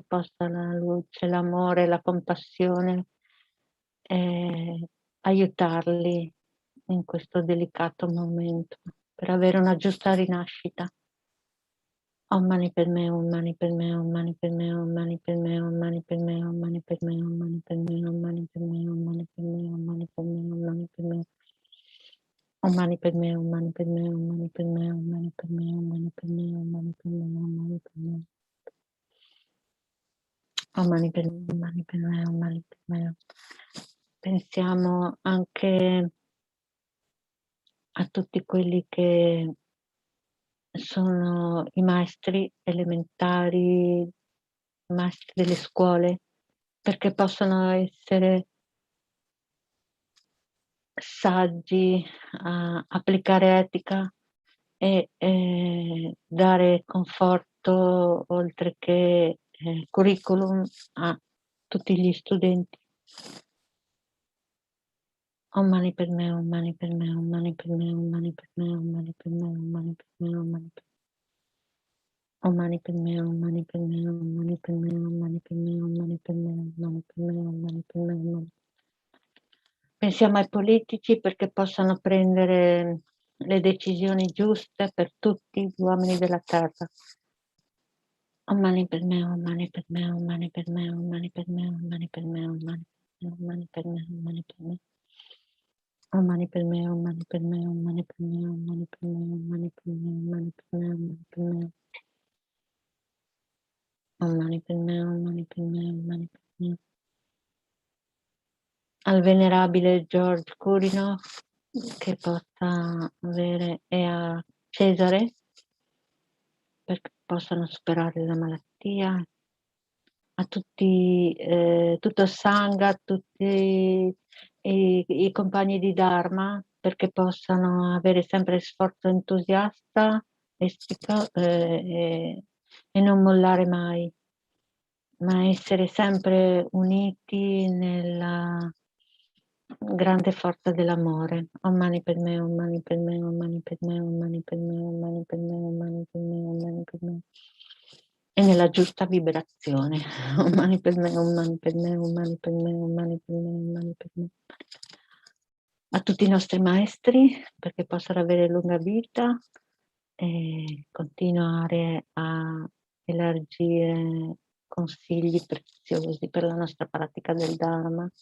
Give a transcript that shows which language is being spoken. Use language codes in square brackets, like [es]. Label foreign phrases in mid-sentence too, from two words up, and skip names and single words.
[it] Possa la luce, l'amore, la compassione aiutarli in questo delicato momento per avere una giusta rinascita. [sa] Om Mani Padme, Om Mani Padme, Om Mani Padme, Om Mani Padme, Om Mani Padme, Om Mani Padme, Om Mani Padme, Om Mani Padme, Om Mani Padme, Om Mani Padme, Om Mani Padme. Om Mani Padme, Om Mani Padme, Om Mani Padme, Om Mani Padme, Om Mani Padme, Om Mani Padme, Om Mani Padme. Om Mani Padme, Om Mani Padme, Om Mani Padme. [it] Pensiamo anche a tutti quelli che sono i maestri elementari, i maestri delle scuole, perché possono essere saggi a applicare etica e dare conforto oltre che curriculum a tutti gli studenti. [sa] Om Mani Padme, Om Mani Padme, Om Mani Padme, Om Mani Padme, Om Mani Padme, Om Mani Padme, Om Mani Padme. Om Mani Padme, Om Mani Padme, Om Mani Padme, Om Mani Padme, Om Mani Padme, Om Mani Padme, Om Mani Padme, Om Mani. [it] Pensiamo ai politici perché possano prendere le decisioni giuste per tutti gli uomini della terra. [sa] Om Mani Padme, Om Mani Padme, Om Mani Padme, Om Mani Padme, Om Mani Padme, Om Mani Padme, Om Mani Padme. Om Mani Padme, Om Mani Padme, Om Mani Padme, Om Mani Padme, Om Mani Padme, Om Mani Padme, Om Mani Padme. Om Mani Padme, Om Mani Padme, Om Mani Padme. [it] Al venerabile George Curino che possa avere, e a Cesare perché possano superare la malattia, a tutti, tutto il Sangha, a tutti i compagni di Dharma, perché possano avere sempre sforzo entusiasta e non mollare mai, ma essere sempre uniti nella grande forza dell'amore. Om Mani Padme, Om Mani Padme, Om Mani Padme, Om Mani Padme, Om Mani Padme, Om Mani Padme, Om Mani Padme. e nella giusta vibrazione. Un mani per me, un mani per me, un mani per me, un mani per me, un mani per me. A tutti i nostri maestri, perché possano avere lunga vita e continuare a elargire consigli preziosi per la nostra pratica del Dharma.